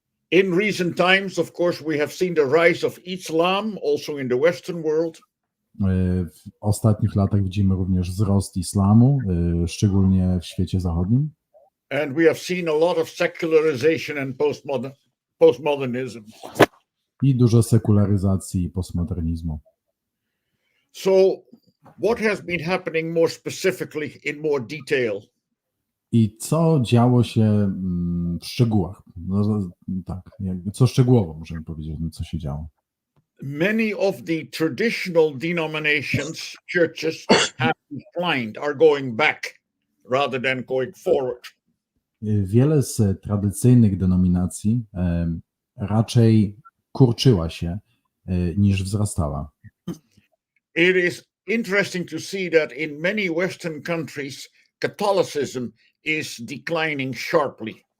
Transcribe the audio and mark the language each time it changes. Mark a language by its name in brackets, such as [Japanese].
[English] In recent times, of course, we have seen the rise of Islam also in the Western world. [Polish] W ostatnich latach widzimy również wzrost islamu, szczególnie w świecie zachodnim. [English] And we have seen a lot of secularization and postmodernism. [Polish] I dużo sekularyzacji i postmodernizmu. [English] So what has been happening more specifically in more detail? [Polish] I co działo się w szczegółach? No, tak, co szczegółowo możemy powiedzieć, co się działo? [English] Many of the traditional denominations, churches have declined, are going back rather than going forward. [Polish] Wiele z tradycyjnych denominacji raczej kurczyła się niż wzrastała. [English] It is interesting to see that in many Western countries, Catholicism is declining sharply.